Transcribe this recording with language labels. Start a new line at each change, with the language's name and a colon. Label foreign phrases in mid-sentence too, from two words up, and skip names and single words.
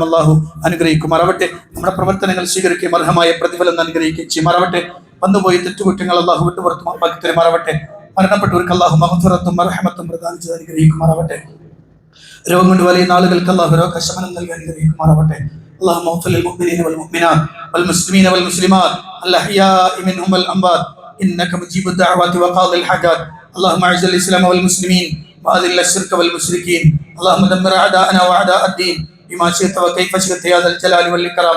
Malayalam: അള്ളാഹു അനുഗ്രഹിക്കുമാറാവട്ടെ. നമ്മുടെ പ്രവർത്തനങ്ങൾ സ്വീകരിക്കുകയും അർഹമായ പ്രതിഫലം അനുഗ്രഹിക്കുകയും ചെയ്യുമാറാവട്ടെ. വന്നുപോയി തെറ്റുകുറ്റങ്ങൾ അള്ളാഹു വിട്ടുപുറത്തുമാക്കി തരുമാറാവട്ടെ. മരണപ്പെട്ടവർക്ക് അള്ളാഹു മഗ്ഫിറത്തും റഹ്മത്തും പ്രദാനം ചെയ്ത് അനുഗ്രഹിക്കുമാറാവട്ടെ. രോഗം കൊണ്ട് വലയുന്ന ആളുകൾക്ക് അള്ളാഹു രോഗശമനം നൽകി അനുഗ്രഹിക്കുമാറാവട്ടെ.
Arabic: اللهم اغفر للمؤمنين والمؤمنات والمسلمين والمسلمات الأحياء منهم والأموات إنك مجيب الدعوات وقاضي الحاجات. اللهم أعز الإسلام والمسلمين وأذل الشرك والمشركين. اللهم دمر أعداءنا وأعداء الدين بما شئت وكيف شئت يا ذا الجلال والإكرام.